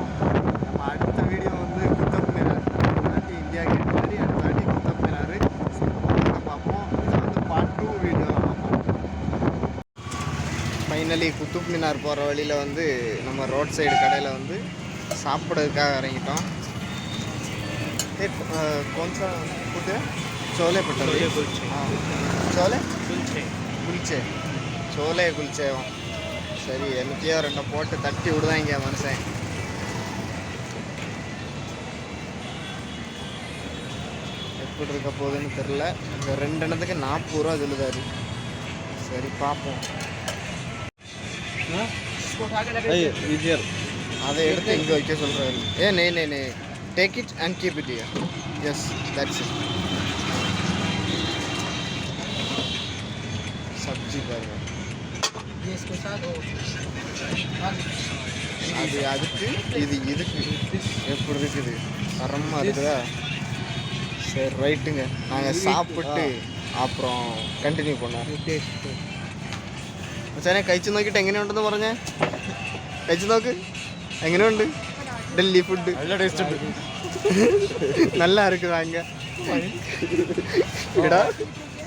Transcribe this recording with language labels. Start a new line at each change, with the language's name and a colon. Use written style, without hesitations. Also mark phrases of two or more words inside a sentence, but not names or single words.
Tamil: நம்ம அடுத்த வீடியோ வந்து குத்துப் மினார், இல்லாட்டி இந்தியா கேட் மாதிரி அடுத்த வாட்டி குத்துப் மினார் பார்ப்போம். இதை வந்து பார்ட் 2 வீடியோவில் பார்ப்போம். ஃபைனலி குத்துப் மினார் போகிற வழியில் வந்து நம்ம ரோட் சைடு கடையில் வந்து சாப்பிட்றதுக்காக இறங்கிட்டோம்.
Hindi: कौन-सा फूड है? छोले भटूरे, छोले कुलचे, छोले कुलचे.
Tamil: சரி என்னத்தையோ 2 போட்டு தட்டி விடுவாங்க மனுஷன். எப்படி இருக்க போகுதுன்னு தெரில. இந்த 2 எண்ணத்துக்கு 40 ரூபா சொல்லுதாரு. சரி பார்ப்போம். அதை எடுத்து இங்கே வைக்க சொல்கிறாரு.
English: no take it and keep it here. yes that's it.
Tamil: சப்ஜி பாருங்க. அது அதுக்கு இது இதுக்கு எப்படி இருக்குது? தரமாக இருக்குதா? சரி ரைட்டுங்க, நாங்கள் சாப்பிட்டு
Malayalam: അപ്പുറം കണ്ടിന്യൂ പോണോ മച്ചാനെ കഴിച്ചു നോക്കിയിട്ട് എങ്ങനെയുണ്ടെന്ന് പറഞ്ഞേ? കഴിച്ചു നോക്ക്, എങ്ങനെയുണ്ട് ഡൽഹി ഫുഡ്? നല്ല ടേസ്റ്റ് ഉണ്ട്,
Tamil: நல்லா இருக்குது அங்கே.